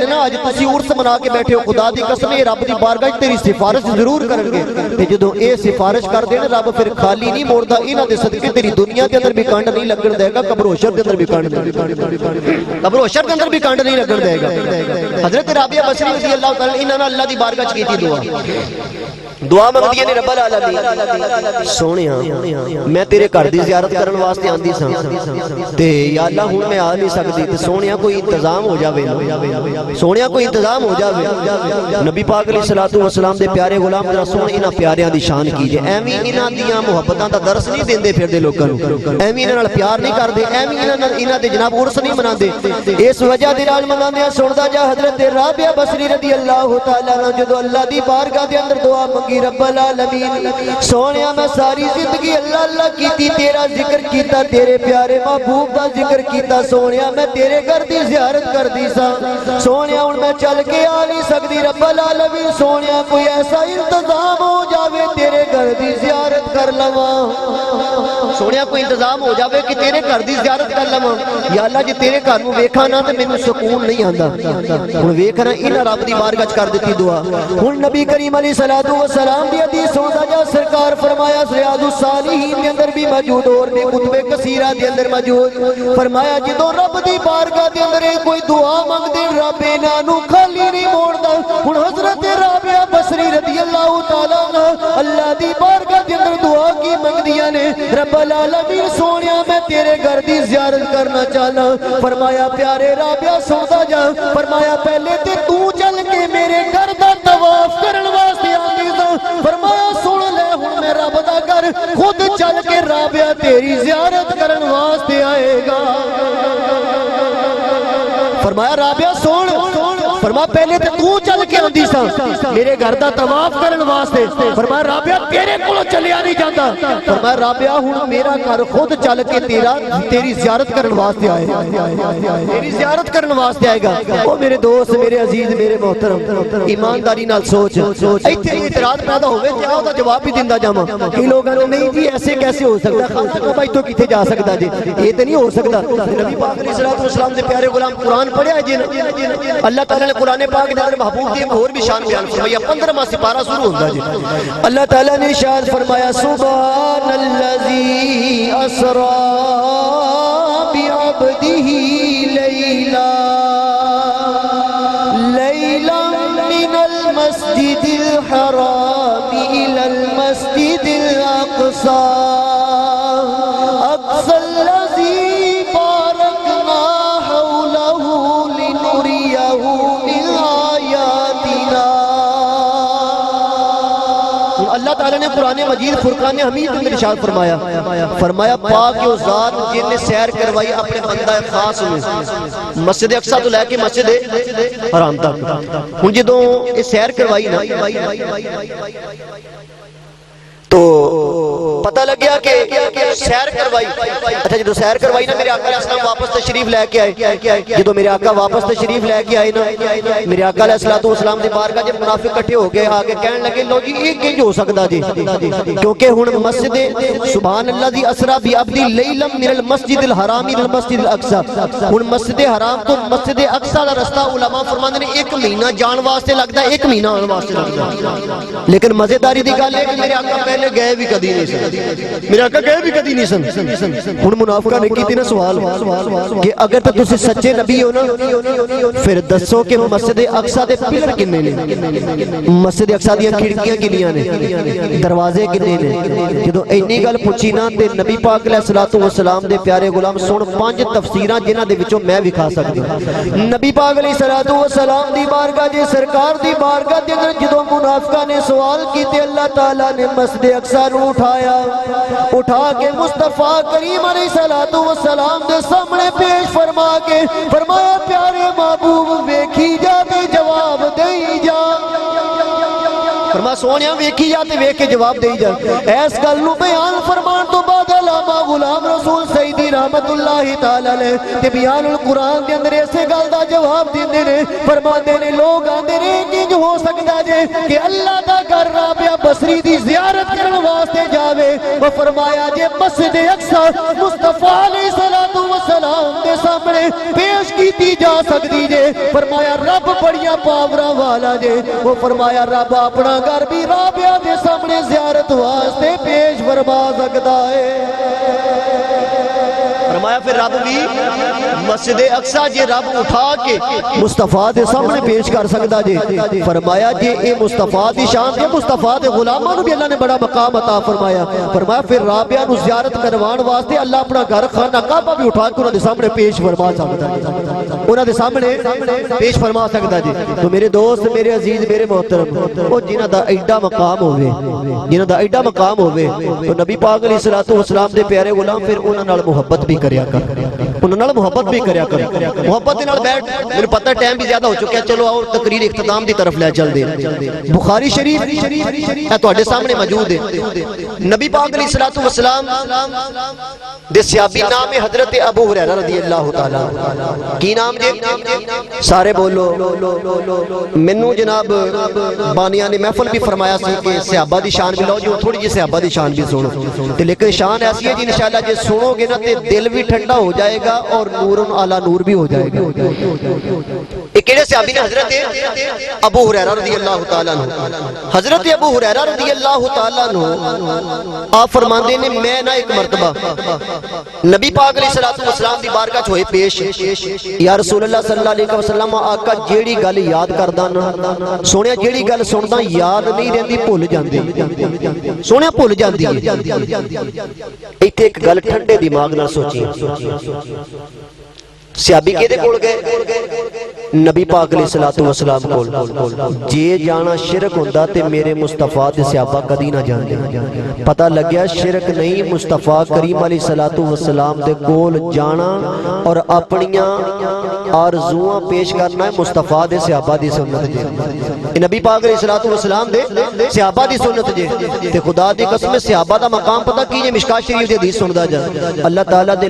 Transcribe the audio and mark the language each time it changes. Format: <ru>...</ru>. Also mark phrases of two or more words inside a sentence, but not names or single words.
<pa>نا اج تسی عرس منا کے بیٹھے ہو خدا دی قسم اے رب دی بارگاہ تیری سفارش ضرور کرن گے تے جدو اے سفارش کر دین رب پھر خالی نہیں موڑدا انہاں دے صدقے تیری دنیا دے بھی کانڈ نہیں لگن دے گا قبر و حشر کے اندر بھی کانڈ قبر و حشر کے اندر بھی کانڈ نہیں لگن دے گا حضرت رابعہ بصری رضی اللہ تعالیٰ انہاں نے اللہ دی بارگاہ چ کیتی دعا منگدی نے رب العالمین سونیا میں تیرے گھر دی زیارت کرن واسطے آندی ساں تے یا اللہ ہن میں آ نہیں سکدی تے سونیا کوئی انتظام ہو جاوے سونیا کوئی انتظام ہو جاوے نبی پاک علیہ السلام دے پیارے غلام ذرا سن انہاں پیاریاں دی شان کیجے ایویں انہاں دیاں محبتاں دا درس نہیں دیندے پھردے لوکاں نوں ایویں انہاں نال پیار نہیں کردے ایویں انہاں دے جناب عرس نہیں مناندے اس وجہ دے نال مناندے سندا جا حضرت رابعہ بصری رضی اللہ تعالی عنہ جدوں اللہ دی بارگاہ دے اندر دعا گی رب العالمین سونیا میں ساری زندگی اللہ اللہ کیتی تیرا ذکر کیتا تیرے پیارے محبوب دا ذکر کیتا سونیا میں تیرے گھر دی زیارت کر دی سا سونیا ہن میں چل کے آ نہیں سکتی رب العالمین سونیا کوئی ایسا انتظام ہو جاوے تیرے گھر دی زیارت کر لواں سونیا کوئی انتظام ہو جاوے کہ تیرے گھر دی زیارت کر لواں یا اللہ جی تیرے گھر نوں ویکھاں نا تے مینوں سکون نہیں آندا ہن ویکھنا انہاں رب دی بارگاہ وچ کر دتی دعا ہن نبی کریم علیہ الصلوۃ والسلام دی حدیث سندا جا سرکار فرمایا ریاض الصالحین دے اندر بھی موجود اور بھی کتب کثیرہ دے اندر موجود فرمایا جدوں رب دی بارگاہ دے اندر کوئی دعا منگدے رب انہاں نوں خالی نہیں موڑدا ہن حضرت رابعہ بصری رضی اللہ تعالی عنہ اللہ دی بارگاہ دے اندر دعا کی منگدیاں نے رب العالمین سونیا میں تیرے گھر دی زیارت کرنا چاہنا فرمایا پیارے رابعہ سودا جا فرمایا پہلے تے تو چل کے میرے گھر دا طواف کرن واسطے آندی سا فرمایا سن لے ہن میں رب دا گھر خود چل کے رابعہ تیری زیارت کرن واسطے آئے گا فرمایا رابعہ سن فرمایا پہلے تے تو چل کے آندی سا میرے گھر دا طواف کرن واسطے فرمایا رابعہ تیرے کولوں چلیا نہیں جاندا فرمایا رابعہ ہن میرا گھر خود چل کے تیری زیارت کرن واسطے آئے تیری زیارت کرن واسطے آئے گا او میرے دوست میرے عزیز میرے محترم ایمانداری نال سوچ ایتھے اعتراض پیدا ہوے تے او دا جواب بھی دیندا جاواں کئی لوگاں نے نہیں جی ایسے کیسے ہو سکدا خالصہ بھائی تو کتے جا سکدا جی یہ تے نہیں ہو سکدا نبی پاک علیہ الصلوۃ والسلام دے پیارے غلام قرآن پڑھیا جی اللہ تعالی نے قرآن پاک دے اندر محبوب دی اور بھی شان بیان فرمایا 15واں سپارہ شروع ہوندا جی اللہ تعالی نے ارشاد فرمایا</pa> <ar>سبحان الذی اسرا بعبده لیلا من المسجد الحرام الى المسجد الاقصى اقصى الذي باركنا حوله لنريه من آياتنا</ar> <ur>اللہ تعالیٰ نے قرآن مجید فرقان حمید میں ارشاد فرمایا</ur> <pa>پاک و ذات جن نے سیر کروائی اپنے بندہ خاص میں مسجد اقصی تو لے کے مسجد حرام تک ہن جدوں یہ سیر کروائی نا تو پتہ لگ گیا کہ سیر کروائی اچھا جدو سیر کروائی نا میرے آقا علیہ السلام واپس تشریف لے کے آئے جدو میرے آقا واپس تشریف لے کے آئے نا میرے آقا علیہ السلام دے بارگاہ جب منافق کٹھے ہو گئے آگے کہنے لگے لو جی یہ کنج ہو سکتا جی کیونکہ ہن مسجد سبحان اللہ دی</pa> <ar>اسرا بی عبدی لیلم من المسجد الحرام الى المسجد الاقصی</ar> <pa>ہن مسجد حرام تو مسجد اقصی دا رستہ علماء فرماندے نے 1 مہینہ جان واسطے لگدا ہے 1 مہینہ آن واسطے لگدا لیکن مزیداری دی گل ہے کہ میرے آقا پہلے گئے بھی کدی نہیں سن میرے آقا گئے بھی کدی نہیں سن ہن منافقاں نے کیتی نا سوال کہ اگر تے تسی سچے نبی ہو نا پھر دسو کہ مسجد اقصی دے پلر کنے نے مسجد اقصی دی کھڑکیاں کنیاں نے دروازے کنے نے جدوں اینی گل پوچھی نا تے نبی پاک علیہ الصلوۃ والسلام دے پیارے غلام سن 5 تفسیراں جنہاں دے وچوں میں وکھا سکدا نبی پاک علیہ الصلوۃ والسلام دی بارگاہ جے سرکار دی بارگاہ دے اندر جدوں منافقاں نے سوال کیتے اللہ تعالی نے مسجد اقصی نو اٹھا کے مصطفیٰ کریم علیہ الصلوۃ والسلام دے سامنے پیش فرما کے فرمایا پیارے محبوب ویکھی جا تے جواب دئی جا فرما سونیا ویکھی جا تے ویکھ کے جواب دئی جا اس گل نو بیان فرمان تو بعد علامہ غلام رسول سیدی رحمت اللہ تعالی علیہ تے بیان القرآن دے اندر ایسے گل دا جواب دیندے نے فرماندے نے لوگ آندے نے کنج ہو سکدا جے کہ اللہ دا گھر رابعہ بصری دی زیارت کرن واسطے جاوے وہ فرمایا جے مسجد اقصی مصطفیٰ علیہ الصلوۃ والسلام دے سامنے پیش کیتی جا سکدی جے فرمایا رب بڑیاں پاوراں والا جے وہ فرمایا رب اپنا گھر بھی رابعہ دے سامنے زیارت واسطے پیش فرما سکدا ہے فرمایا پھر رب بھی مسجد اقصی جے رب اٹھا کے مصطفیٰ دے سامنے پیش کر سکدا جے فرمایا جے اے مصطفیٰ دی شان تے مصطفیٰ دے غلاماں نو بھی اللہ نے بڑا مقام عطا فرمایا پھر رابعہ نو زیارت کروان واسطے اللہ اپنا گھر خانہ کعبہ بھی اٹھا کے انہاں دے سامنے پیش فرما سکدا ہے انہاں دے سامنے پیش فرما سکدا جے تو میرے دوست میرے عزیز میرے محترم او جنہاں دا ایڈا مقام ہوے تو نبی پاک علیہ الصلوۃ والسلام دے پیارے غلام پھر انہاں نال محبت بھی کریا انہاں نال محبت بھی کریا کر محبت دے نال بیٹھ میرے پتہ ٹائم بھی زیادہ ہو چکا ہے چلو آؤ تقریر اختتام دی طرف لے چل دے بخاری شریف اے تواڈے سامنے موجود ہے نبی پاک علیہ الصلوۃ والسلام دے صحابی نام ہے حضرت ابو ہریرہ رضی اللہ تعالی کی نام جے سارے بولو مینوں جناب بانیاں نے محفل بھی فرمایا سی کہ صحابہ دی شان بھی لو جو تھوڑی جی صحابہ دی شان بھی سنو تے لیکن شان ایسی ہے جی انشاءاللہ جے سنو گے نا تے دل بھی ٹھنڈا ہو جائے گا اور نور اعلی نور بھی ہو جائے گا ایک کیڑے صحابی نے حضرت ابو ہریرہ رضی اللہ تعالی عنہ حضرت ابو ہریرہ رضی اللہ تعالی عنہ آپ فرماندے نے میں نہ ایک مرتبہ نبی پاک علیہ الصلوۃ والسلام دی بارگاہ چ ہوئے پیش یا رسول اللہ صلی اللہ علیہ وسلم آقا جیڑی گل یاد کردا نا سونیا جیڑی گل سندا یاد نہیں رہندی بھول جاندی سونیا بھول جاندی ایتھے ایک گل ٹھنڈے دماغ نال سوچی صحابی کدے کول گئے نبی پاک علیہ الصلوۃ والسلام کول جے جانا شرک ہوندا تے میرے مصطفیٰ تے صحابہ کدی نہ جاندے پتہ لگیا شرک نہیں مصطفیٰ کریم علیہ الصلوۃ والسلام دے کول جانا اور اپنیاں آرزوواں پیش کرنا ہے مصطفیٰ دے صحابہ دی سنت جے نبی پاک علیہ الصلوۃ والسلام دے صحابہ دی سنت جے تے خدا دی قسم صحابہ دا مقام پتہ کیجئے مشکات شریف دی حدیث سندا جا اللہ تعالیٰ دے</pa>